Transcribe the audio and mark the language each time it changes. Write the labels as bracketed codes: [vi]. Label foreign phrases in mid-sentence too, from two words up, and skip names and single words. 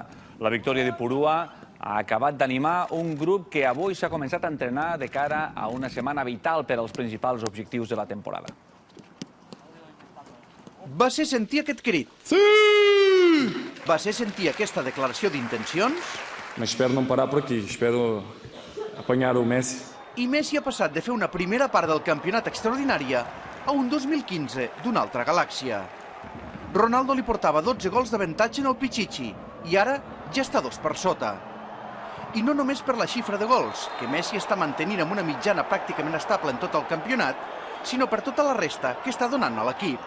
[ca] La victòria de Purua ha acabat d'animar un grup que avui s'ha començat a entrenar de cara a una setmana vital per als principals objectius de la temporada. Va ser sentir aquest crit? Sí! Va ser sentir aquesta declaració d'intencions? [pt] Mas espero não parar por aqui, espero apanhar o Messi. [ca] I Messi ha passat de fer una primera part del campionat extraordinària a un 2015 d'una altra galàxia. Ronaldo li portava 12 gols d'avantatge en el Pichichi i ara ja està 2 per sota. I no només per la xifra de gols, que Messi està mantenint amb una mitjana pràcticament estable en tot el campionat, sinó per tota la resta que està donant a l'equip.